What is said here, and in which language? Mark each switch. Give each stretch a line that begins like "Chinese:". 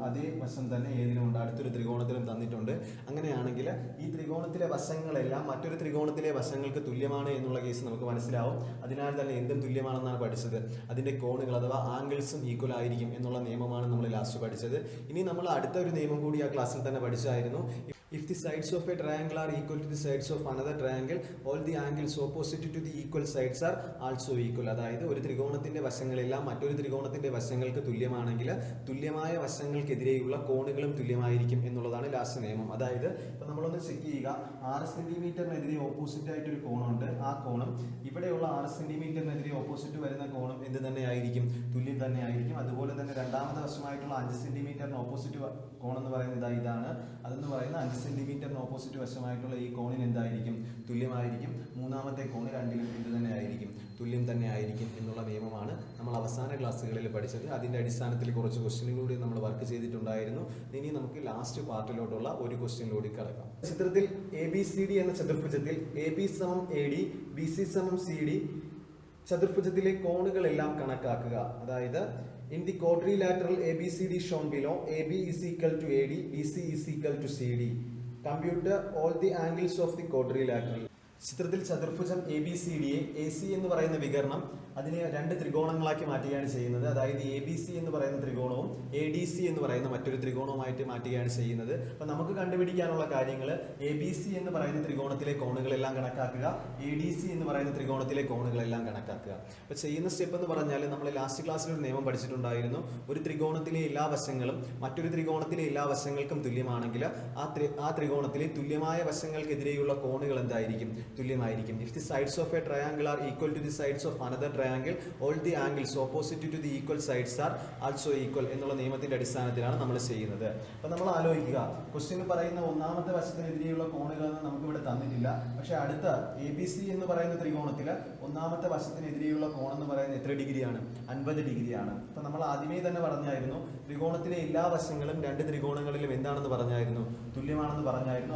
Malayalam: അതേ വശം തന്നെ ഏതിനുമുണ്ട്, അടുത്തൊരു ത്രികോണത്തിലും തന്നിട്ടുണ്ട്. അങ്ങനെയാണെങ്കിൽ ഈ ത്രികോണത്തിലെ വശങ്ങളെല്ലാം മറ്റൊരു ത്രികോണത്തിലെ വശങ്ങൾക്ക് തുല്യമാണ് എന്നുള്ള കേസ് നമുക്ക് മനസ്സിലാവും. അതിനാൽ തന്നെ എന്തും തുല്യമാണെന്നാണ് പഠിച്ചത്. അതിന്റെ കോണുകൾ അഥവാ ആംഗിൾസും ഈക്വൽ ആയിരിക്കും എന്നുള്ള നിയമമാണ് നമ്മൾ ലാസ്റ്റ് പഠിച്ചത്. ഇനി നമ്മൾ അടുത്ത ഒരു നിയമം കൂടി ആ ക്ലാസ്സിൽ തന്നെ പഠിച്ചായിരുന്നു.
English: If the sides of a triangle are equal to the sides of another triangle, all the angles opposite to the equal sides are also equal.
Malayalam: അതായത് ഒരു ത്രികോണത്തിന്റെ വശങ്ങളെല്ലാം മറ്റൊരു ത്രികോണത്തിന്റെ വശങ്ങൾക്ക് തുല്യമാണെങ്കിൽ തുല്യമായ വശങ്ങൾക്കെതിരെയുള്ള കോണുകളും തുല്യമായിരിക്കും എന്നുള്ളതാണ് ലാസ്റ്റ് നിയമം. അതായത് ഇപ്പൊ നമ്മളൊന്ന് ചെക്ക് ചെയ്യുക. 6 സെന്റിമീറ്ററിനെതിരെ ഓപ്പോസിറ്റ് ആയിട്ട് ഒരു കോണുണ്ട്. ആ കോണും ഇവിടെയുള്ള 6 സെന്റിമീറ്ററിനെതിരെ ഓപ്പോസിറ്റ് വരുന്ന കോണും എന്ത് തന്നെ ആയിരിക്കും, തുല്യം തന്നെ ആയിരിക്കും. അതുപോലെ തന്നെ രണ്ടാമത്തെ വശമായിട്ടുള്ള 5 സെന്റിമീറ്ററിന് ഓപ്പോസിറ്റ് കോണെന്ന് പറയുന്നത് ഇതാണ്. അതെന്ന് പറയുന്നത് 5 സെന്റിമീറ്ററിന് ഓപ്പോസിറ്റ് വശമായിട്ടുള്ള ഈ കോണിന് എന്തായിരിക്കും, തുല്യമായിരിക്കും. മൂന്നാമത്തെ കോണ് രണ്ടിലും എന്ത് തന്നെ ആയിരിക്കും, തുല്യം തന്നെ ആയിരിക്കും എന്നുള്ള നിയമമാണ് നമ്മൾ അവസാന ക്ലാസ്സുകളിൽ പഠിച്ചത്. അതിന്റെ അടിസ്ഥാനത്തിൽ കുറച്ച് ക്വസ്റ്റ്യനുകൂടി നമ്മൾ വർക്ക് ചെയ്തിട്ടുണ്ടായിരുന്നു. ഇനി നമുക്ക് ലാസ്റ്റ് പാർട്ടിലോട്ടുള്ള ഒരു ക്വസ്റ്റ്യനിലൂടെ കിടക്കാം. ചിത്രത്തിൽ ABCD എന്ന ചതുർഭുജത്തിൽ AB സമം AD, BC സമം CD ചതുർഭുജത്തിലെ കോണുകളെല്ലാം കണക്കാക്കുക.
English: അതായത് in the quadrilateral ABCD shown below, AB is equal to AD, BC is equal to CD. Compute all the angles of the quadrilateral.
Malayalam: ചിത്രത്തിൽ ചതുർഭുജം ABCD യെ AC എന്ന് പറയുന്ന വികരണം അതിനെ രണ്ട് ത്രികോണങ്ങളാക്കി മാറ്റുകയാണ് ചെയ്യുന്നത്. അതായത് ABC എന്ന് പറയുന്ന ത്രികോണവും ADC എന്ന് പറയുന്ന മറ്റൊരു ത്രികോണവുമായിട്ട് മാറ്റുകയാണ് ചെയ്യുന്നത്. അപ്പൊ നമുക്ക് കണ്ടുപിടിക്കാനുള്ള കാര്യങ്ങൾ, ABC എന്ന് പറയുന്ന ത്രികോണത്തിലെ കോണുകളെല്ലാം കണക്കാക്കുക, ADC എന്ന് പറയുന്ന ത്രികോണത്തിലെ കോണുകളെല്ലാം കണക്കാക്കുക. അപ്പൊ ചെയ്യുന്ന സ്റ്റെപ്പ് എന്ന് പറഞ്ഞാൽ നമ്മൾ ലാസ്റ്റ് ക്ലാസ്സിൽ ഒരു നിയമം പഠിച്ചിട്ടുണ്ടായിരുന്നു. ഒരു ത്രികോണത്തിലെ എല്ലാ വശങ്ങളും മറ്റൊരു ത്രികോണത്തിലെ എല്ലാ വശങ്ങൾക്കും തുല്യമാണെങ്കിൽ ആ ത്രികോണത്തിലെ തുല്യമായ വശങ്ങൾക്കെതിരെയുള്ള കോണുകൾ എന്തായിരിക്കും, തുല്യമായിരിക്കും.
English: If the sides of a triangle are equal to the sides of another triangle, all the angles opposite to the equal sides are also equal
Malayalam: എന്നുള്ള നിയമത്തിന്റെ അടിസ്ഥാനത്തിലാണ് നമ്മൾ ചെയ്യുന്നത്. അപ്പൊ നമ്മൾ ആലോചിക്കുക, ക്വസ്റ്റ്യൻ പറയുന്ന ഒന്നാമത്തെ വശത്തിനെതിരെയുള്ള കോണുകളൊന്നും നമുക്ക് ഇവിടെ തന്നിട്ടില്ല. പക്ഷെ അടുത്ത ABC എന്ന് പറയുന്ന ത്രികോണത്തില് ഒന്നാമത്തെ വശത്തിനെതിരെയുള്ള കോണെന്ന് പറയുന്നത് എത്ര ഡിഗ്രിയാണ്, 50 ഡിഗ്രിയാണ്. അപ്പൊ നമ്മൾ ആദ്യമേ തന്നെ പറഞ്ഞായിരുന്നു ത്രികോണത്തിലെ എല്ലാ വശങ്ങളും രണ്ട് ത്രികോണങ്ങളിലും എന്താണെന്ന് പറഞ്ഞായിരുന്നു, തുല്യമാണെന്ന് പറഞ്ഞായിരുന്നു.